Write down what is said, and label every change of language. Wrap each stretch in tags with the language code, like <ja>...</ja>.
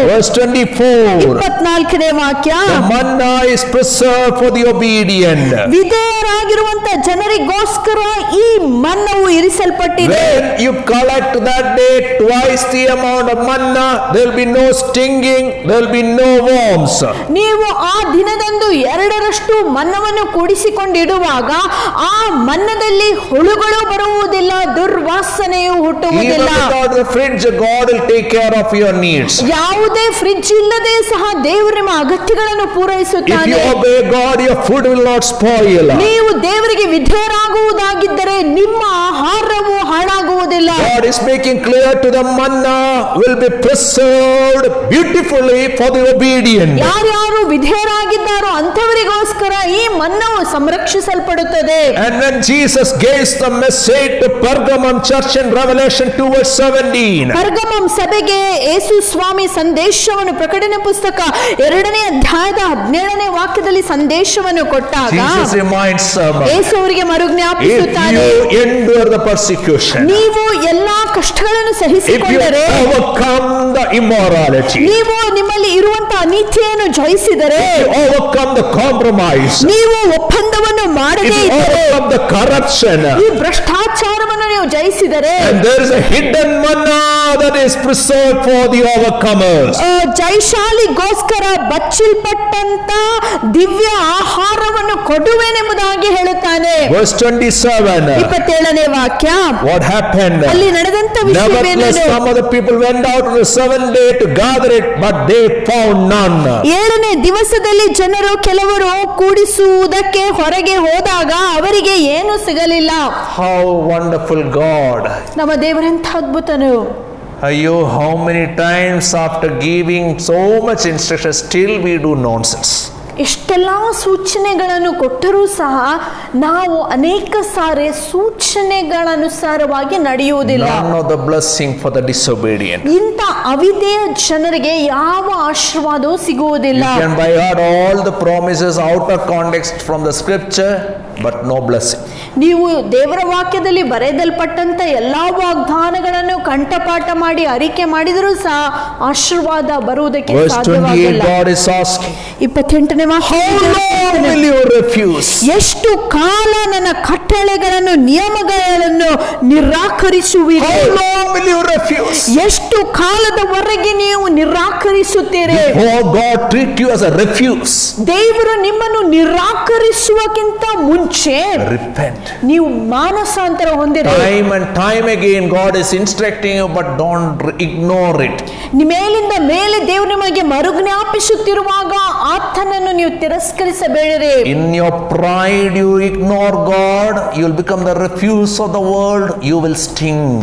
<en>Verse 24.</en> <kn>24ನೇ ವಾಕ್ಯ.</kn> <en>The manna is preserved for the obedient.</en> <kn>ವಿಧೇಯರಾಗಿರುವಂತ ಜನರಿಗೋಸ್ಕರ ಈ ಮನ್ನವು ಇರಿಸಲ್ಪಟ್ಟಿದೆ.</kn> <en>When you collect that day twice the amount of manna, there will be no stinging, there will be no worms.</en> <kn>ನೀವು ಆ ದಿನದಂದು 2ರಷ್ಟು ಮನ್ನವನ್ನು ಕೂಡಿಸಿಕೊಂಡಿಡುವಾಗ ಆ ಮನ್ನದಲ್ಲಿ ಹುಳುಗಳು ಬರುವುದಿಲ್ಲ, ದುರ್ವಾಸನೆಯು</kn> <en>Even</en> <kn>ಹುಟ್ಟುವುದಿಲ್ಲ.</kn> <en>without the fridge, God will take care of your needs.</en> <kn>ಯಾವುದೇ fridge ಇಲ್ಲದೆ ಸಹ ದೇವರು ನಿಮ್ಮ ಅಗತ್ಯಗಳನ್ನು</kn> <en>If you</en> <kn>ಪೂರೈಸುತ್ತಾನೆ.</kn> <en>obey God, your food will not spoil.</en> <kn>ನೀವು ದೇವರಿಗೆ ವಿಧೇಯರಾಗುವುದಾಗಿದ್ದರೆ ನಿಮ್ಮ ಆಹಾರವು ಹಾಳಾಗುವುದಿಲ್ಲ.</kn> <en>God is making clear to the manna will be preserved beautifully for the obedient.</en> <kn>ಯಾರ್ಯಾರು ವಿಧೇಯರಾಗಿದ್ದಾರೋ ಅಂಥವರಿಗೋಸ್ಕರ ಈ ಮನ್ನವು ಸಂರಕ್ಷಿಸಲ್ಪಡುತ್ತದೆ.</kn> <en>And when Jesus gave the message to Pergamum church in Revelation 2:17,</en> <kn>ಪರ್ಗಮಂ ಸಭೆಗೆ ಯೇಸು ಸ್ವಾಮಿ ಸಂದೇಶವನ್ನು ಪ್ರಕಟಣೆ ಪುಸ್ತಕ 2ನೇ ಅಧ್ಯಾಯದ 17ನೇ ವಾಕ್ಯದಲ್ಲಿ ಸಂದೇಶವನ್ನು ಕೊಟ್ಟಾಗ</kn> <en>Jesus reminds them,</en> <kn>ಯೇಸು ಅವರಿಗೆ</kn> <en>if</en> <kn>ಮರುಜ್ಞಾಪಿಸುತ್ತಾನೆ,</kn> <en>you endure the persecution,</en> <kn>ನೀವು ಎಲ್ಲಾ ಕಷ್ಟಗಳನ್ನು</kn> <en>if you</en> <kn>ಸಹಿಸಿಕೊಂಡರೆ,</kn> <en>overcome the immorality,</en> <kn>ನೀವು ನಿಮ್ಮಲ್ಲಿ ಇರುವಂತಹ ಅನೀತಿಯನ್ನು ಜಯಿಸಿದರೆ,</kn> <en>you overcome the compromise,</en> <kn>ನೀವು ಒಪ್ಪಂದವನ್ನು</kn> <en>if</en> <kn>ಮಾಡದೇ</kn> <en>you</en> <kn>ಇದ್ದರೆ,</kn> <en>overcome the corruption,</en> <kn>ಈ ಭ್ರಷ್ಟಾಚಾರವನ್ನು ನೀವು ಜಯಿಸಿದರೆ,</kn> <en>and there is a hidden manna that is preserved for the overcomers.</en> <kn>ಜಯಶಾಲಿಗೋಸ್ಕರ ಬಚ್ಚಿಲ್ಪಟ್ಟಂತ ದಿವ್ಯ ಆಹಾರವನ್ನು ಕೊಡುವೆನೆಂಬುದಾಗಿ ಹೇಳುತ್ತಾನೆ.</kn> <en>Verse 27.</en> <kn>27ನೇ ವಾಕ್ಯ.</kn> <en>What happened?</en> <kn>ಅಲ್ಲಿ ನಡೆದಂತ</kn> <en>Nevertheless,</en> <kn>ವಿಷಯವೇನು?</kn> <en>some of the people went out on the 7th day to gather it, but they found none.</en> <kn>7ನೇ ದಿವಸದಲ್ಲಿ ಜನರು ಕೆಲವರು ಕೂಡಿಸುವುದಕ್ಕೆ ಹೊರಗೆ ಹೋದಾಗ ಅವರಿಗೆ ಏನು ಸಿಗಲಿಲ್ಲ.</kn> <en>How wonderful God.</en> <kn>ನಮ್ಮ ದೇವರೆಂಥ ಅದ್ಭುತನು.</kn> <en>Ayyo, how many times after giving so much instruction, still we do nonsense.</en> <kn>ಎಷ್ಟೆಲ್ಲ ಸೂಚನೆಗಳನ್ನು ಕೊಟ್ಟರೂ ಸಹ ನಾವು ಅನೇಕ ಸಾರಿ ಸೂಚನೆಗಳನುಸಾರವಾಗಿ ನಡೆಯುವುದಿಲ್ಲ.</kn> <en>None of the blessing for the disobedient.</en> <kn>ಇಂಥ ಅವಿಧೇಯ ಜನರಿಗೆ ಯಾವ ಆಶೀರ್ವಾದವೂ ಸಿಗುವುದಿಲ್ಲ.</kn> <en>You can buy out all the promises out of context from the scripture, but no blessing.</en> <kn>ನೀವು ದೇವರ ವಾಕ್ಯದಲ್ಲಿ ಬರೆಯಲ್ಪಟ್ಟಂತ ಎಲ್ಲಾ ವಾಗ್ದಾನಗಳನ್ನು ಕಂಠಪಾಠ ಮಾಡಿ ಅರಿಕೆ ಮಾಡಿದರೂ ಸಹ ಆಶೀರ್ವಾದ ಬರುವುದಕ್ಕೆ</kn> <en>Verse 28,</en> <kn>ಸಾಧ್ಯವಾಗಿಲ್ಲ.</kn> <en>God is asking,</en> <kn>28ನೇ</kn> <en>how long will you refuse?</en> <kn>ಎಷ್ಟು ಕಾಲ ನನ್ನ ಕಟ್ಟಳೆಗಳನ್ನು ನಿಯಮಗಳನ್ನು ನಿರಾಕರಿಸುವಿರಿ?</kn> <en>How long will you refuse?</en> <kn>ಎಷ್ಟು ಕಾಲದವರೆಗೆ ನೀವು ನಿರಾಕರಿಸುತ್ತೀರಿ?</kn> <en>Before God treat you as a refuse,</en> <kn>ದೇವರು ನಿಮ್ಮನ್ನು ನಿರಾಕರಿಸುವಕ್ಕಿಂತ ಮುಂಚೆ</kn> <en>repent.</en> <kn>ನೀವು ಮಾನಸಾಂತರ ಹೊಂದಿರಿ.</kn> <en>Time and time again God is instructing you, but don't ignore it.</en> <kn>ಮೇಲಿಂದ ಮೇಲೆ ದೇವರು ನಿಮಗೆ ಮರುಜ್ಞಾಪಿಸುತ್ತಿರುವಾಗ ಆತನನ್ನು ನೀವು ತಿರಸ್ಕರಿಸಬೇಡಿರಿ.</kn> <en>In your pride you ignore God, you will become the refuse of the world, you will sting.</en>